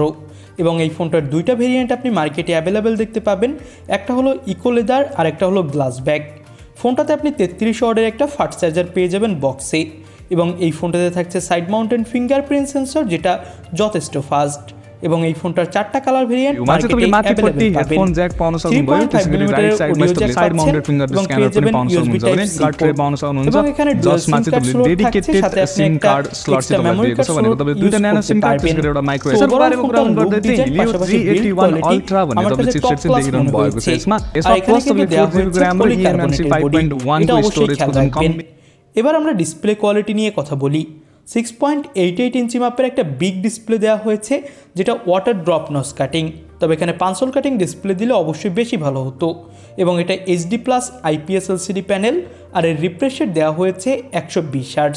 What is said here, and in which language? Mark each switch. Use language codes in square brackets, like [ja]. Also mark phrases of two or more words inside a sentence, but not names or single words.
[bn] এবং এই ফোনটার দুইটা ভেরিয়েন্ট আপনি মার্কেটে অ্যাভেলেবেল দেখতে পাবেন। একটা হলো [en] eco leather [bn] আর একটা হলো [en] glass back. [bn] ফোনটাতে আপনি 33 ওয়াটের একটা [en] fast charger [bn] পেয়ে যাবেন বক্সে। এবং এই ফোনটাতে থাকছে [en] side mounted fingerprint sensor, [bn] যেটা যথেষ্ট ফাস্ট। এবং এই ফোনটার 4টা [en] color variant [bn] মার্কেটে अवेलेबल [ne] हेडफोन जैक पाउनु सक्नुभयो। त्यसैगरी राइट साइडमा तपाईले [en] side mounted finger scanner [ne] पनि पाउन सक्नुहुन्छ भने [en] guard tray [ne] पाउन सक्नुहुन्छ। जसमा चाहिँ तपाईले [en] dedicated SIM card slot [ne] चाहिँ तपाईलाई दिएको छ भनेको तपाईले दुईटा [en] nano SIM card [ne] त्यसैगरी एउटा [en] micro SD [ne] बारेमा कुरा गर्दै चाहिँ Helio G81 अल्ट्रा भन्ने तपाईले चिपसेट चाहिँ देखिरहनु भएको छ। यसमा प्लस तपाईले 4GB RAM र eMMC 5.1 को स्टोरेजको जुन कम। [bn] এবার আমরা [en] display quality [bn] নিয়ে কথা বলি। 6.88 ইঞ্চি মাপের একটা [en] big display [bn] দেওয়া হয়েছে, যেটা [en] water drop notch cutting. [bn] তবে এখানে [en] punch hole cutting display [bn] দিলে অবশ্যই বেশি ভালো হতো। এবং এটা [en] HD plus IPS LCD panel, [bn] আর এর [en] refresh rate [bn] দেওয়া হয়েছে 120 হার্টজ।